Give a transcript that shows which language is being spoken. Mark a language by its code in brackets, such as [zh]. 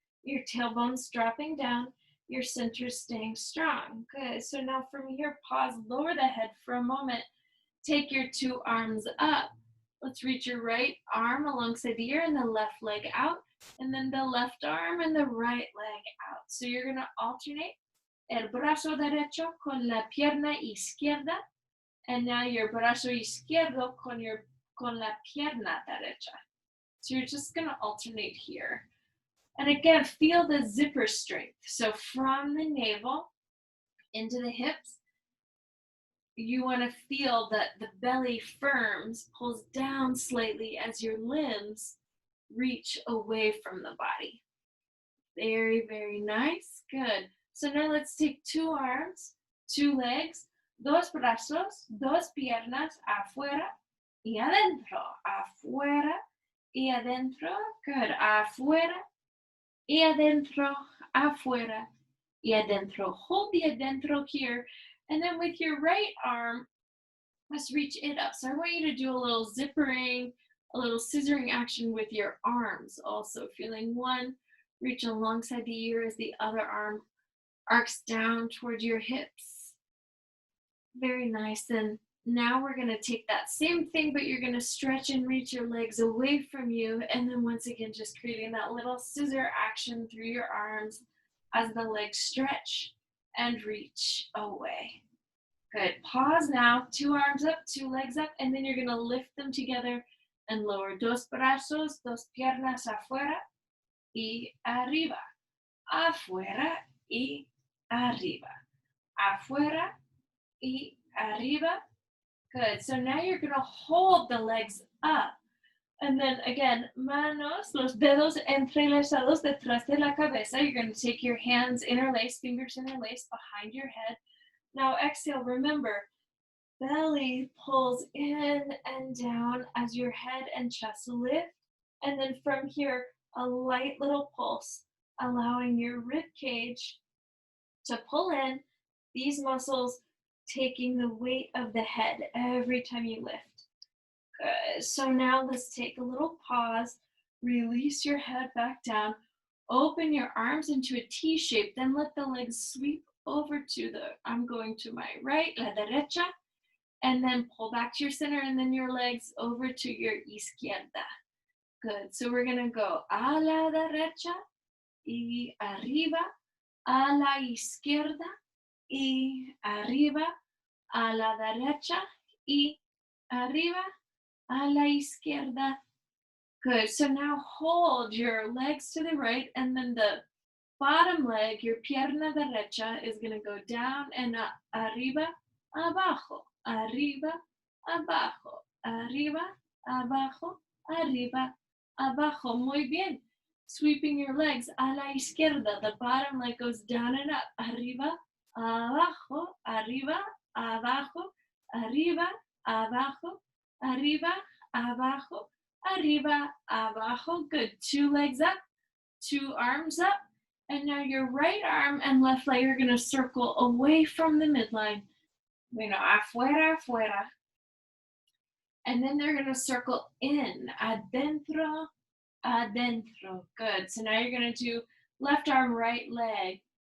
[en] Your tailbone's dropping down, your center staying strong. Good. So now from here, pause, lower the head for a moment. Take your 2 arms up. Let's reach your right arm alongside the ear and the left leg out, and then the left arm and the right leg out. So you're going to alternate el brazo derecho con la pierna izquierda, and now your brazo izquierdo con la pierna derecha. So you're just going to alternate here. And again, feel the zipper strength. So from the navel into the hips, you want to feel that the belly firms, pulls down slightly as your limbs reach away from the body. Very, very nice. Good. So now let's take 2 arms, 2 legs, dos brazos, dos piernas, afuera y adentro, afuera y adentro. Good. [es] Afuera y adentro, afuera y adentro. [en] Hold the adentro here. And then with your right arm, let's reach it up. So I want you to do a little zippering, a little scissoring action with your arms also. Feeling one, reach alongside the ear as the other arm arcs down toward your hips. Very nice. And now we're going to take that same thing, but you're going to stretch and reach your legs away from you. And then once again, just creating that little scissor action through your arms as the legs stretch and reach away. Good. Pause now. 2 arms up, 2 legs up, and then you're going to lift them together and lower. [es] Dos brazos, dos piernas afuera y arriba. Afuera y arriba. Afuera y arriba. Good. [en] So now you're going to hold the legs up. [es] And then again, manos, los dedos entrelazados detrás de la cabeza. [en] You're going to take your hands interlaced, fingers interlaced behind your head. Now exhale, remember, belly pulls in and down as your head and chest lift. And then from here, a light little pulse, allowing your rib cage to pull in, these muscles taking the weight of the head every time you lift. Good. So now let's take a little pause, release your head back down, open your arms into a T shape, then let the legs sweep over to I'm going to my right, la derecha, and then pull back to your center, and then your legs over to your izquierda. Good. [es] So we're going to go a la derecha y arriba, a la izquierda y arriba, a la derecha y arriba, a la izquierda. [en] Good. So now hold your legs to the right, and then the bottom leg, your pierna derecha, is going to go down and up. [es] Arriba, abajo, arriba, abajo, arriba, abajo, arriba, abajo. Muy bien. Sweeping your legs a la izquierda. [en] The bottom leg goes down and up. [es] Arriba, abajo, arriba, abajo, arriba, abajo, arriba, abajo, arriba, abajo. [en] Good. 2 legs up, 2 arms up. And now your right arm and left leg are going to circle away from the midline. Bueno, afuera, afuera. And then they're going to circle in. [es] Adentro, adentro. Good. [en] So now you're going to do left arm, right leg.